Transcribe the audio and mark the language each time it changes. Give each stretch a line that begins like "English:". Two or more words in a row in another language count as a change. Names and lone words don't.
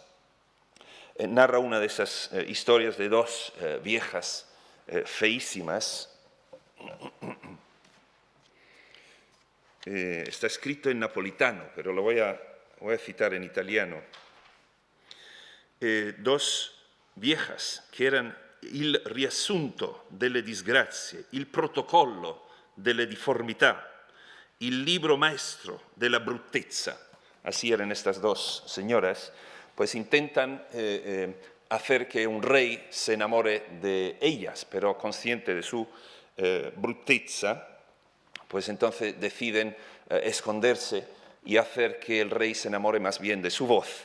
Spanish: Narra una de esas historias de dos viejas feísimas. Está escrito en napolitano, pero lo voy a citar en italiano. Dos viejas que eran
Italian: il riassunto delle disgrazie, il protocollo delle difformità, il libro maestro della bruttezza.
Spanish: Así eran estas dos señoras, pues intentan hacer que un rey se enamore de ellas, pero consciente de su bruttezza, pues entonces deciden esconderse y hacer que el rey se enamore más bien de su voz.